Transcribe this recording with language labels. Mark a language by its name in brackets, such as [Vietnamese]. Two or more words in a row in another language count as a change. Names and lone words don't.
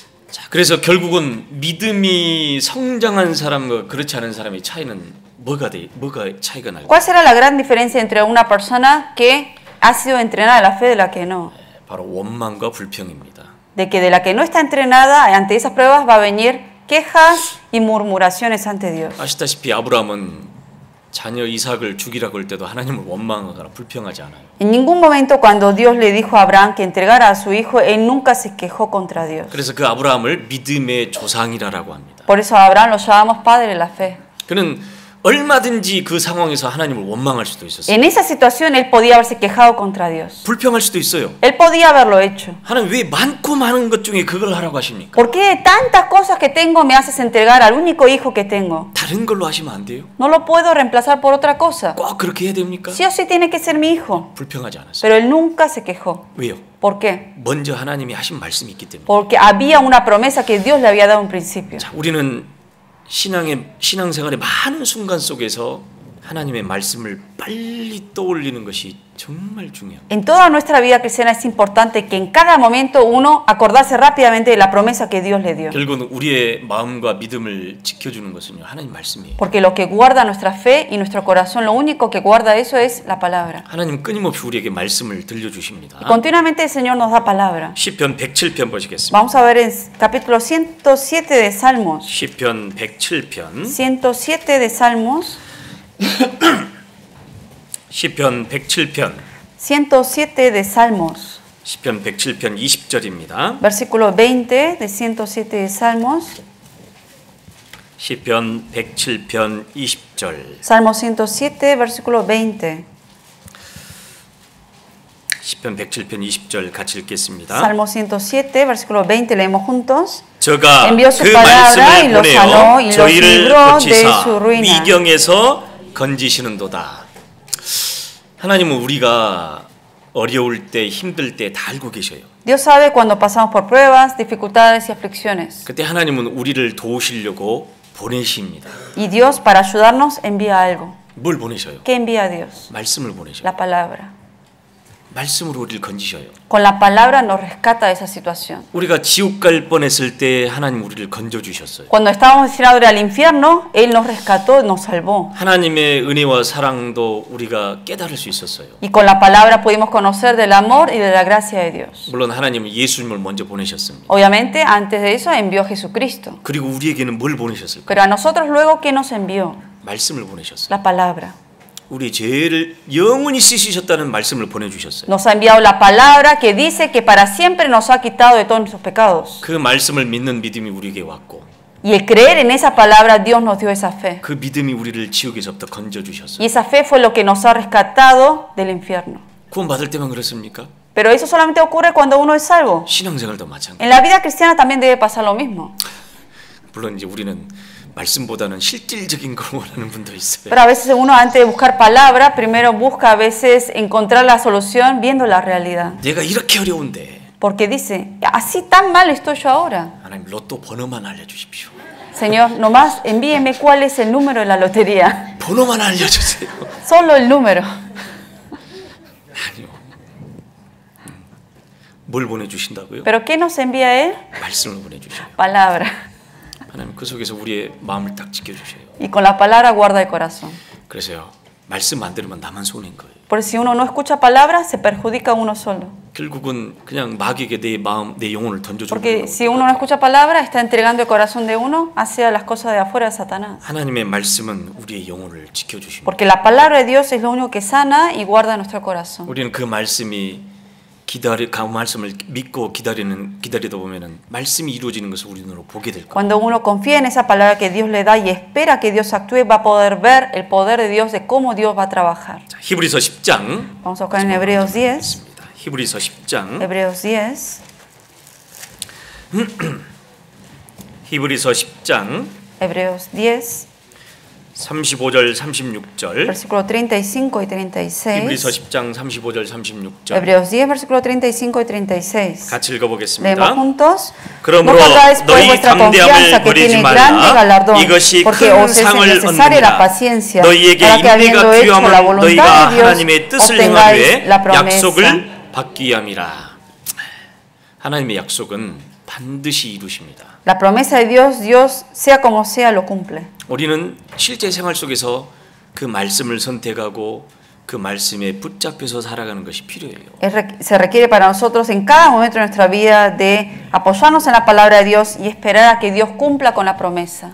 [Korean] 자, 그래서 결국은 믿음이 성장한 사람과 그렇지 않은 사람의 차이는 뭐가 차이가 날까요? [Spanish] ¿Cuál será la gran diferencia entre una persona que ha sido entrenada en la fe de la que no? [Korean] 바로 원망과 불평입니다. [Spanish] De que de la que no está entrenada, ante esas pruebas va a venir quejas y murmuraciones ante Dios. [Korean] 아시다시피 아브라함은 자녀 이삭을 죽이라고 할 때도 하나님을 원망하거나 불평하지 않아요. [Spanish] En ningún momento cuando Dios le dijo a Abraham que entregara a su hijo, él nunca se quejó contra Dios. [Korean] 그래서 그 아브라함을 믿음의 조상이라고 합니다. [Spanish] Por eso a Abraham lo llamamos padre de la fe. [Korean] 그는 얼마든지 그 상황에서 하나님을 원망할 수도 있었어요. [Spanish] En esa situación él podía haberse quejado contra Dios. [Korean] 불평할 수도 있어요. [Spanish] Él podía haberlo hecho. [Korean] 하나님 왜 많고 많은 것 중에 그걸 하라고 하십니까? [Spanish] ¿Por qué de tantas cosas que tengo me haces entregar al único hijo que tengo? [Korean] 다른 걸로 하시면 안 돼요? [Spanish] No lo puedo reemplazar por otra cosa. [Korean] 꼭 그렇게 해야 됩니까? [Spanish] Sí o sí tiene que ser mi hijo. [Korean] 불평하지 않았어요. [Spanish] Pero él nunca se quejó. [Korean] 왜요? [Spanish] ¿Por qué? [Korean] 먼저 하나님이 하신 말씀이 있기 때문에. [Spanish] Porque había una promesa que Dios le había dado en principio. [Korean] 자, 우리는 신앙생활의 많은 순간 속에서 하나님의 말씀을 빨리 떠올리는 것이 정말 중요합니다. [Spanish] En toda nuestra vida cristiana es importante que en cada momento uno acordarse rápidamente de la promesa que Dios le dio. [Korean] 결국은 우리의 마음과 믿음을 지켜주는 것은요, 하나님 말씀이에요. [Spanish] Porque lo que guarda nuestra fe y nuestro corazón, lo único que guarda eso es la palabra. [Korean] 하나님 끊임없이 우리에게 말씀을 들려주십니다. [Spanish] Y continuamente el Señor nos da palabra. [Korean] 시편 107편 보시겠습니다. [Spanish] Vamos a ver en capítulo 107 de Salmos. [Korean] 시편 107편 [Spanish] 107 de Salmos. [Korean] 시편 107편 [Spanish] 107 de Salmos. [Korean] 시편 107편 20절입니다. [Spanish] Versículo 20 de 107 de Salmos. [Korean] 시편 107편 20절. [Spanish] Salmo 107, versículo 20. [Korean] 시편 107편 20절 같이 읽겠습니다. [Spanish] Salmo 107, versículo 20, leemos juntos. [Korean] 저가 [Spanish] Envió su [Korean] 그 [Spanish] palabra y [Korean] 말씀을 [Spanish] los sanó y [Korean] 보내어 [Spanish] los [Korean] 저희를 [Spanish] libró de [Korean] 고치사 [Spanish] su ruina. [Korean] 위경에서 건지시는도다. 하나님은 우리가 어려울 때 힘들 때 다 알고 계셔요. [Spanish] Dios sabe cuando pasamos por pruebas, dificultades y aflicciones. [Korean] 그때 하나님은 우리를 도우시려고 보내십니다. [Spanish] Y Dios, para ayudarnos, envía algo. [Korean] 뭘 보내셔요? [Spanish] ¿Qué envía Dios? [Korean] 말씀을 보내셔요. [Spanish] La palabra. [Korean] 말씀으로 우리를 건지셔요. [Spanish] Con la palabra nos rescata de esa situación. [Korean] 우리가 지옥 갈 뻔했을 때 하나님 우리를 건져 주셨어요. [Spanish] Cuando estábamos destinados al infierno, Él nos rescató, nos salvó. [Korean] 하나님의 은혜와 사랑도 우리가 깨달을 수 있었어요. [Spanish] Y con la palabra pudimos conocer del amor y de la gracia de Dios. [Korean] 물론 하나님은 예수님을 먼저 보내셨습니다. [Spanish] Obviamente, antes de eso envió a Jesucristo. [Korean] 그리고 우리에게는 뭘 보내셨을까요? [Spanish] Pero a nosotros luego, ¿qué nos envió? [Korean] 말씀을 보내셨어요. [Spanish] La palabra. [Korean] 우리 죄를 영원히 씻으셨다는 말씀을 보내주셨어요. [Spanish] Nos ha enviado la palabra que dice que para siempre nos ha quitado de todos nuestros pecados. [Korean] 그 말씀을 믿는 믿음이 우리에게 왔고 [Spanish] Y el creer en esa palabra, Dios nos dio esa fe. [Korean] 그 믿음이 우리를 지옥에서부터 [Spanish] Y [Korean] 건져주셨어요. [Spanish] esa fe fue lo que nos ha rescatado del infierno. [Korean] 구원받을 때만 그렇습니까? [Spanish] Pero eso solamente ocurre cuando uno es salvo. [Korean] 신앙생활도 마찬가지. [Spanish] En la vida cristiana también debe pasar lo mismo. [Korean] 물론 이제 우리는 말씀보다는 실질적인 걸 원하는 분도 있어요. [Spanish] Pero a veces uno antes de buscar palabra, primero busca a veces encontrar la solución viendo la realidad. [Korean] 내가 이렇게 어려운데 [Spanish] Porque dice, así tan mal estoy yo ahora. [Korean] 하나님 로또 번호만 알려주십시오. [Spanish] Señor, nomás envíeme cuál es el número de la lotería. [Korean] 번호만 알려주세요. [Spanish] Solo el número. [Korean] 아니요. 뭘 보내주신다고요? [Spanish] ¿Pero qué nos envía Él? [Korean] 말씀을 보내주셔요. [Spanish] Palabra. [Korean] 하나님 그 속에서 우리의 마음을 딱 지켜주셔요. [Spanish] Y con la palabra guarda el corazón. [Korean] 그래서요. 말씀 안 들으면 나만 손해인 거예요. [Spanish] Porque si uno no escucha palabra, se perjudica a uno solo. [Korean] 결국은 그냥 마귀에게 내 마음, 내 영혼을 던져주는 [Spanish] Porque [Korean] 거예요. [Spanish] si uno no escucha palabra, está entregando el corazón de uno hacia las cosas de afuera de Satanás. [Korean] 하나님의 말씀은 우리의 영혼을 지켜주십니다. [Spanish] Porque la palabra de Dios es lo único que sana y guarda nuestro corazón. [Korean] 우리는 그 말씀이 그 말씀을 믿고 기다리다 보면은 말씀이 이루어지는 것을 우리 눈으로 보게 될 거예요. [Spanish] Cuando uno confía en esa palabra que Dios le da y espera que Dios actúe, va a poder ver el poder de Dios, de cómo Dios va a trabajar. [Korean] 자, 히브리서 10장. [Spanish] Vamos a buscar en Hebreos 10. [Korean] 히브리서 10장. [Spanish] Hebreos 10. [Korean] 히브리서 10장. [Spanish] Hebreos 10. [Korean] 35절 36절. [Spanish] Versículo 35 y 36. [Korean] 히브리서 10장 35절 36절. [Spanish] Hebreos 10, versículo 35 y 36. [Korean] 같이 [Spanish] Leemos [Korean] 읽어보겠습니다. [Spanish] juntos. [Korean] 그러므로 [Spanish] No perdáis pues [Korean] 너희 [Spanish] vuestra [Korean] 담대함을 [Spanish] confianza que [Korean] 버리지 [Spanish] tiene grande [Korean] 말라. [Spanish] galardón, [Korean] 이것이 [Spanish] porque [Korean] 큰 [Spanish] os es [Korean] 상을 [Spanish] necesaria la [Korean] 얻느니라. [Spanish] paciencia, [Korean] 너희에게 [Spanish] para que habiendo [Korean] 인내가 [Spanish] hecho la [Korean] 필요함을 [Spanish] voluntad [Korean] 너희가 [Spanish] de Dios, [Korean] 하나님의 뜻을 [Spanish] obtengáis [Korean] 행하되 [Spanish] la promesa. [Korean] 약속을 받기 위함이라. 하나님의 약속은 반드시 이루십니다. [Spanish] La promesa de Dios, Dios, sea como sea, lo cumple. [Korean] 우리는 실제 생활 속에서 그 말씀을 선택하고 그 말씀에 붙잡혀서 살아가는 것이 필요해요. [Spanish] Se requiere para nosotros en cada momento de nuestra vida de apoyarnos en la palabra de Dios y esperar a que Dios cumpla con la promesa.